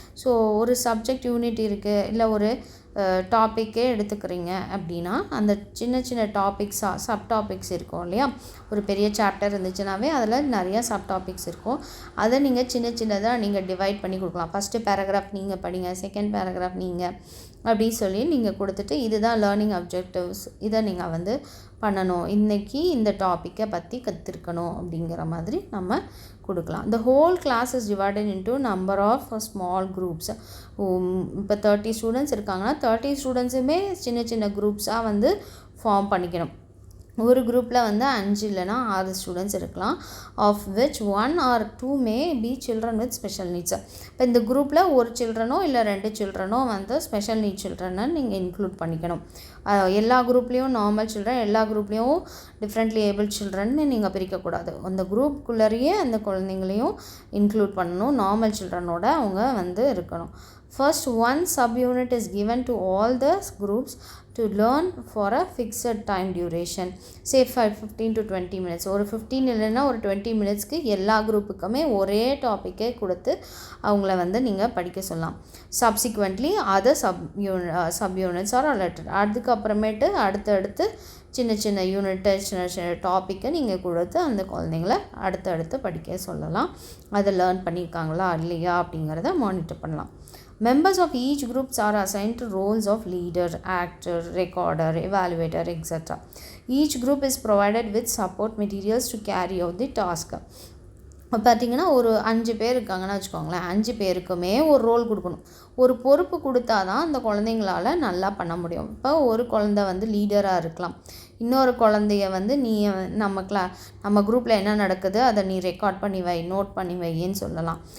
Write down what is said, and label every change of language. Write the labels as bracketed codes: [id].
[ta] So ஒரு subject unit இருக்குது, இல்லை ஒரு டாப்பிக்கே எடுத்துக்கிறீங்க அப்படின்னா அந்த சின்ன டாபிக்ஸாக சப் டாபிக்ஸ் இருக்கும் இல்லையா, ஒரு பெரிய சாப்டர் இருந்துச்சுனாவே அதில் நிறையா சப் டாபிக்ஸ் இருக்கும். அதை நீங்கள் சின்னதாக நீங்கள் டிவைட் பண்ணி கொடுக்கலாம். ஃபஸ்ட்டு பேராகிராஃப் நீங்கள் படிங்க, செகண்ட் பேராகிராஃப் நீங்கள் அப்படி சொல்லி நீங்கள் கொடுத்துட்டு இதுதான் லேர்னிங் அப்ஜெக்டிவ்ஸ், இதை நீங்கள் வந்து பண்ணணும், இன்றைக்கி இந்த டாப்பிக்கை பற்றி கற்றுருக்கணும் அப்படிங்கிற மாதிரி நம்ம கொடுக்கலாம். [en] The whole class is divided into number of small groups. [ta] இப்போ 30 ஸ்டூடெண்ட்ஸ் இருக்காங்கன்னா 30 ஸ்டூடெண்ட்ஸுமே சின்ன குரூப்ஸாக வந்து ஃபார்ம் பண்ணிக்கணும். ஒரு குரூப்பில் வந்து 5 இல்லைனா 6 ஸ்டூடெண்ட்ஸ் இருக்கலாம். [en] Of which 1 or 2 maybe children with special needs. [ta] இப்போ இந்த குரூப்பில் ஒரு சில்ட்ரனோ இல்லை 2 சில்ட்ரனோ வந்து ஸ்பெஷல் நீட் சில்ட்ரனை நீங்கள் இன்க்ளூட் பண்ணிக்கணும். எல்லா குரூப்லேயும் நார்மல் சில்ட்ரன், எல்லா குரூப்லேயும் டிஃப்ரெண்ட்லி ஏபிள் சில்ட்ரன்னு நீங்கள் பிரிக்கக்கூடாது. அந்த குரூப்புக்குள்ளேயே அந்த குழந்தைங்களையும் இன்க்ளூட் பண்ணணும். நார்மல் சில்ட்ரனோட அவங்க வந்து இருக்கணும். [en] First, one subunit is given to all the groups to learn for a fixed time duration. Say 15 to 20 minutes. [ta] ஒரு 15 இல்லைன்னா ஒரு 20 மினிட்ஸ்க்கு எல்லா குரூப்புக்குமே ஒரே டாப்பிக்கே கொடுத்து அவங்கள வந்து நீங்கள் படிக்க சொல்லலாம். [en] Subsequently, other subunits are allotted. [ta] அதுக்கப்புறமேட்டு அடுத்தடுத்து சின்ன சின்ன யூனிட்டு சின்ன சின்ன டாப்பிக்கை நீங்கள் கொடுத்து அந்த குழந்தைங்கள அடுத்தடுத்து படிக்க சொல்லலாம். அதை லேர்ன் பண்ணியிருக்காங்களா இல்லையா அப்படிங்கிறத மானிட்டர் பண்ணலாம். [en] Members of each groups are assigned to roles of leader, actor, recorder, evaluator, etc. Each group is provided with support materials to carry out the task. [ta] பார்த்திங்கன்னா ஒரு 5 பேர் இருக்காங்கன்னு வச்சுக்கோங்களேன். 5 பேருக்குமே ஒரு ரோல் கொடுக்கணும். ஒரு பொறுப்பு கொடுத்தா தான் அந்த குழந்தைங்களால் நல்லா பண்ண முடியும். இப்போ ஒரு குழந்தை வந்து லீடராக இருக்கலாம். இன்னொரு குழந்தைய வந்து நீ நம்ம குரூப்பில் என்ன நடக்குது அதை நீ ரெக்கார்ட் பண்ணி வை, நோட் பண்ணி வைன்னு சொல்லலாம்.